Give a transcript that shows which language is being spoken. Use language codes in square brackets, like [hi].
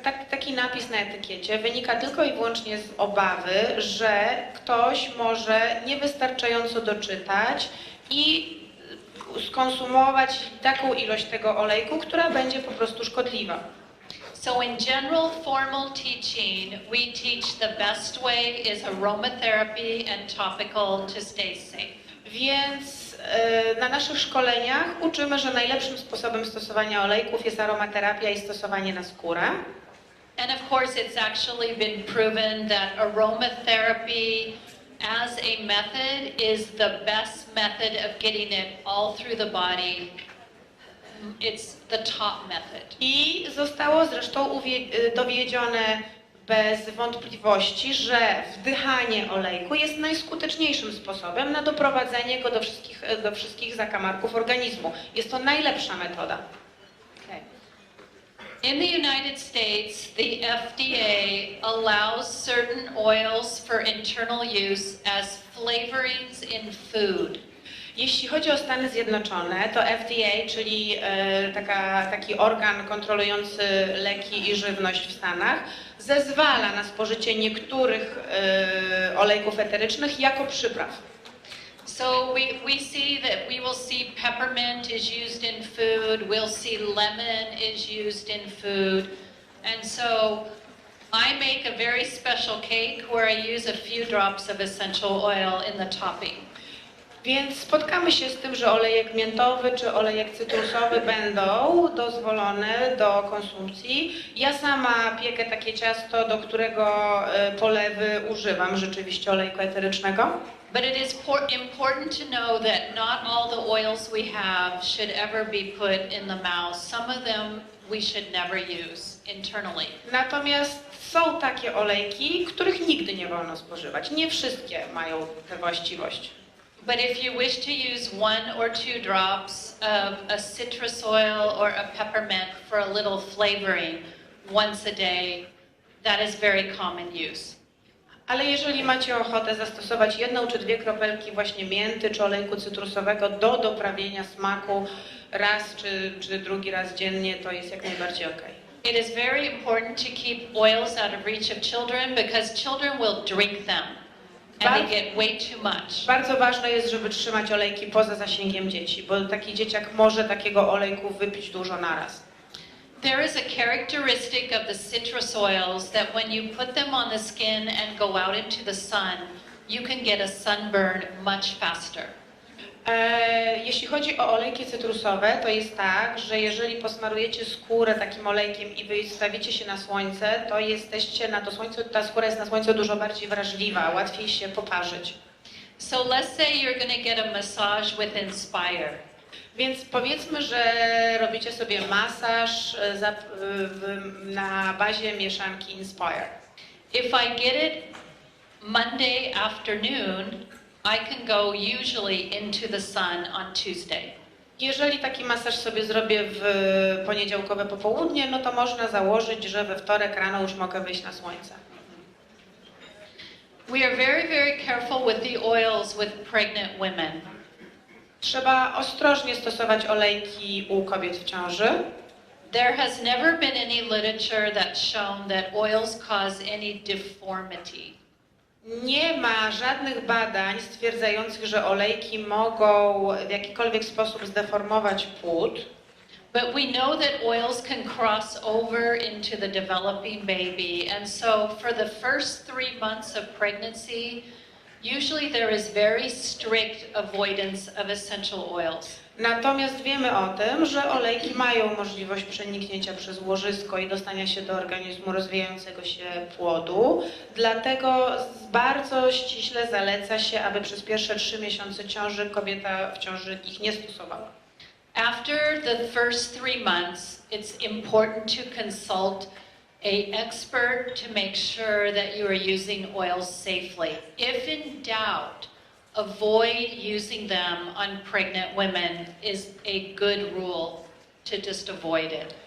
[pl] Taki napis na etykiecie wynika tylko i wyłącznie z obawy, że ktoś może niewystarczająco doczytać i skonsumować taką ilość tego olejku, która będzie po prostu szkodliwa. [en] So in general formal teaching, we teach the best way is aromatherapy and topical to stay safe. [pl] Więc na naszych szkoleniach uczymy, że najlepszym sposobem stosowania olejków jest aromaterapia i stosowanie na skórę. [en] And of course it's actually been proven that aromatherapy as a method is the best method of getting it all through the body. It's the top method. [pl] I zostało zresztą dowiedzione bez wątpliwości, że wdychanie olejku jest najskuteczniejszym sposobem na doprowadzenie go do wszystkich zakamarków organizmu. Jest to najlepsza metoda. Okay. [en] In the United States, the FDA allows certain oils for internal use as flavorings in food. [pl] Jeśli chodzi o Stany Zjednoczone, to FDA, czyli taki organ kontrolujący leki i żywność w Stanach, zezwala na spożycie niektórych olejków eterycznych jako przypraw. [en] So we see that we will see peppermint is used in food, we'll see lemon is used in food, and so I make a very special cake where I use a few drops of essential oil in the topping. [pl] Więc spotkamy się z tym, że olejek miętowy czy olejek cytrusowy będą dozwolone do konsumpcji. Ja sama piekę takie ciasto, do którego polewy używam rzeczywiście olejku eterycznego. [en] But it is important to know that not all the oils we have should ever be put in the mouth. Some of them we should never use internally. [pl] Natomiast są takie olejki, których nigdy nie wolno spożywać. Nie wszystkie mają tę właściwość. [en] But if you wish to use 1 or 2 drops of a citrus oil or a peppermint for a little flavoring once a day, that is very common use. [pl] Ale jeżeli macie ochotę zastosować 1 czy 2 kropelki właśnie mięty czy olejku cytrusowego do doprawienia smaku raz czy drugi raz dziennie, to jest jak najbardziej ok. [en] It is very important to keep oils out of reach of children because children will drink them and they get way too much. [pl] Bardzo ważne jest, żeby trzymać olejki poza zasięgiem dzieci, bo taki dzieciak może takiego olejku wypić dużo naraz. [en] There is a characteristic of the citrus oils that when you put them on the skin and go out into the sun, you can get a sunburn much faster. [pl] Jeśli chodzi o olejki cytrusowe, to jest tak, że jeżeli posmarujecie skórę takim olejkiem i wystawicie się na słońce, to jesteście na to słońce, ta skóra jest na słońce dużo bardziej wrażliwa, łatwiej się poparzyć. [en] So let's say you're going to get a massage with Inspire. [pl] Więc powiedzmy, że robicie sobie masaż na bazie mieszanki Inspire. [en] If I get it Monday afternoon, I can go usually into the sun on Tuesday. [pl] Jeżeli taki masaż sobie zrobię w poniedziałkowe popołudnie, no to można założyć, że we wtorek rano już mogę wyjść na słońce. [en] We are very, very careful with the oils with pregnant women. [pl] Trzeba ostrożnie stosować olejki u kobiet w ciąży. [en] There has never been any literature that's shown that oils cause any deformity. [pl] Nie ma żadnych badań stwierdzających, że olejki mogą w jakikolwiek sposób zdeformować płód. [en] But we know that oils can cross over into the developing baby, and so for the first 3 months of pregnancy, usually there is very strict avoidance of essential oils. [pl] Natomiast wiemy o tym, że olejki mają możliwość przeniknięcia przez łożysko i dostania się do organizmu rozwijającego się płodu. Dlatego bardzo ściśle zaleca się, aby przez pierwsze 3 miesiące ciąży kobieta w ciąży ich nie stosowała. [en] After the first 3 months, it's important to consult an expert to make sure that you are using oils safely. If in doubt, avoid using them on pregnant women is a good rule to just avoid it.